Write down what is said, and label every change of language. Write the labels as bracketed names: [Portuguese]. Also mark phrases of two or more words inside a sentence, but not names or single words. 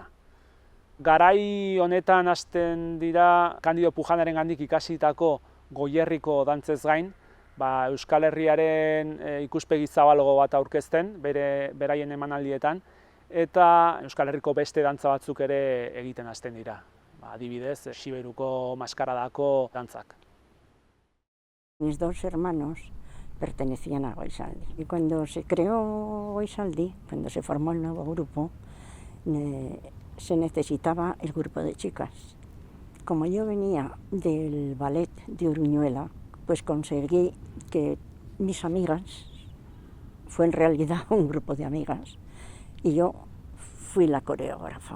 [Basque] Garai honetan hasten dira Kandido Pujanarengandik ikasitako Goierriko dantzez gain, Euskal Herriaren ikuspegi zabalago bat aurkezten beraien emanaldietan, eta Euskal Herriko beste dantza batzuk ere egiten hasten dira. Adibidez, Siberuko maskaradako dantzak. [Spanish] Mis dos hermanos pertenecían a Goizaldi. Y cuando se creó Goizaldi, cuando se formó el nuevo grupo, se necesitaba el grupo de chicas. Como yo venía del ballet de Uruñuela, pues conseguí que mis amigas, fue en realidad un grupo de amigas, y yo fui la coreógrafa.